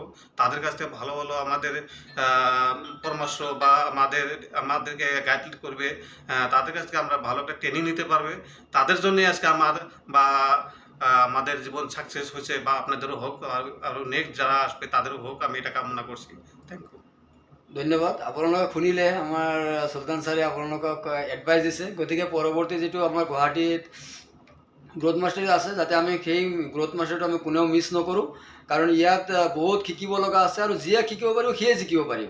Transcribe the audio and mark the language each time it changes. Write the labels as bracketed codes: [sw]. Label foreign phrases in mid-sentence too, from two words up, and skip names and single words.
[bn] তাদের কাছ থেকে ভালো ভালো আমাদের পরামর্শ বা আমাদেরকে গাইড করবে, তাদের কাছ থেকে আমরা ভালো একটা ট্রেনিং নিতে পারবে। তাদের জন্যই আজকে বা আমাদের জীবন সাকসেস হয়েছে, বা আপনাদেরও হোক, আৰু নেক্সট যারা আসবে তাদেরও হোক, আমি এটা কামনা করছি। [en] thank you. [bn] ধন্যবাদ। [as] আপোনালোকে শুনিলে আমাৰ চুলতান ছাৰে আপোনালোকক এডভাইচ দিছে। গতিকে পৰৱৰ্তী যিটো আমাৰ গুৱাহাটীত গ্ৰোথ মাষ্টাৰ আছে, যাতে আমি সেই গ্ৰোথ মাষ্টাৰটো আমি কোনেও মিছ নকৰোঁ, কাৰণ ইয়াত বহুত শিকিব লগা আছে আৰু যিয়ে শিকিব পাৰিব সিয়ে জিকিব পাৰিব।